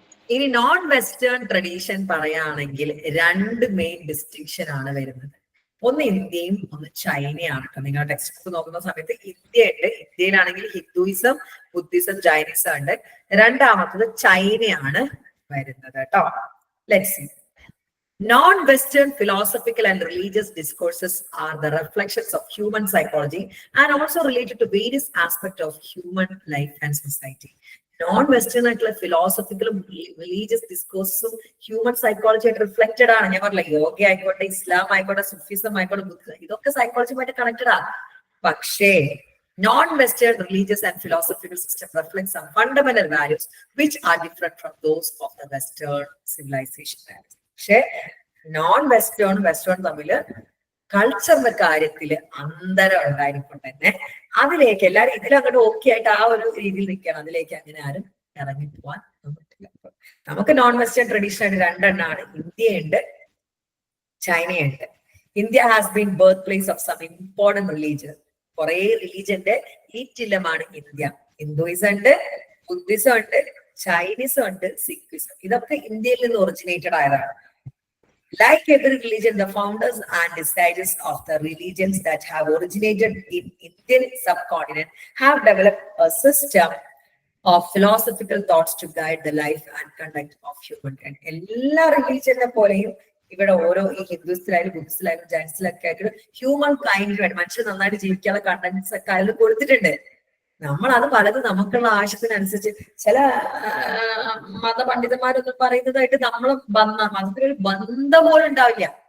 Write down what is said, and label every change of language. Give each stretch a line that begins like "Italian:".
Malayalam: ഇനി non western tradition പറയുകയാണെങ്കിൽ രണ്ട് മെയിൻ ഡിസ്റ്റിങ്ഷൻ ആണ് വരുന്നത്. ഒന്ന് ഇന്ത്യയും ഒന്ന് ചൈനയാണ് കേട്ടോ. നിങ്ങളുടെ ടെക്സ്റ്റ് ബുക്ക് നോക്കുന്ന സമയത്ത് ഇന്ത്യ ഉണ്ട്. ഇന്ത്യയിലാണെങ്കിൽ ഹിന്ദുയിസം, ബുദ്ധിസം, ജൈനിസം ഉണ്ട്. രണ്ടാമത്തത് ചൈനയാണ് വരുന്നത് കേട്ടോ.
English: Let's see. Non-Western philosophical and religious discourses are the reflections of human psychology and also related to various aspects of human life and society.
Malayalam: Non-Western ആയിട്ടുള്ള ഫിലോസഫിക്കലും religious ഡിസ്കോഴ്സും human psychology ആയിട്ട് reflected ആണ്. ഞാൻ പറഞ്ഞില്ല, യോഗ ആയിക്കോട്ടെ, ഇസ്ലാം ആയിക്കോട്ടെ, സുഫിസം ആയിക്കോട്ടെ, ബുദ്ധിസം, ഇതൊക്കെ സൈക്കോളജിയുമായിട്ട് കണക്റ്റഡ് ആണ്. പക്ഷേ
English: non-Western religious and philosophical system reflects some fundamental values which are different from those of the Western civilization values.
Malayalam: പക്ഷെ നോൺ വെസ്റ്റേണും വെസ്റ്റേണും തമ്മില് കൾച്ചറിന്റെ കാര്യത്തില് അന്തരം ഉണ്ടായിരിക്കും തന്നെ. അതിലേക്ക് എല്ലാവരും ഇതിലങ്ങോട്ട് ഓക്കെ ആയിട്ട് ആ ഒരു രീതിയിൽ നിൽക്കണം. അതിലേക്ക് അങ്ങനെ ആരും ഇറങ്ങി പോവാൻ പറ്റില്ല. നമുക്ക് നോൺ വെസ്റ്റേൺ ട്രഡീഷൻ ആയിട്ട് രണ്ടെണ്ണമാണ്. ഇന്ത്യയുണ്ട്, ചൈനയുണ്ട്.
English: India has been birth place of some important religion.
Malayalam: കുറെ റിലീജിയന്റെ ഈറ്റില്ലമാണ് ഇന്ത്യ. ഹിന്ദുയിസം ഉണ്ട്, ബുദ്ധിസം ഉണ്ട്, ചൈനീസം ഉണ്ട്, സിഖിസം. ഇതൊക്കെ ഇന്ത്യയിൽ നിന്ന് ഒറിജിനേറ്റഡ് ആയതാണ്.
English: Like every religion, the founders and deciders of the religions that have originated in Indian subcontinent have developed a system of philosophical thoughts to guide the life and conduct of humankind.
Malayalam: എല്ലാ റിലീജിയനെ പോലെയും ഇവിടെ ഓരോ ഈ ഹിന്ദുസിലായാലും ബുദ്ധിസ്റ്റിലായാലും ജൈനിസ്റ്റിലൊക്കെ ആയിട്ട് human കൈൻഡിന് വേണ്ടി മനുഷ്യർ നന്നായിട്ട് ജീവിക്കാനുള്ള കണ്ടന്റ്സ് ഒക്കെ അതിൽ കൊടുത്തിട്ടുണ്ട്. നമ്മൾ അത് പലതും നമുക്കുള്ള ആവശ്യത്തിനനുസരിച്ച് ചില മതപണ്ഡിതന്മാരൊന്നും പറയുന്നതായിട്ട് നമ്മൾ മതത്തിനൊരു ബന്ധം പോലും ഉണ്ടാവില്ല.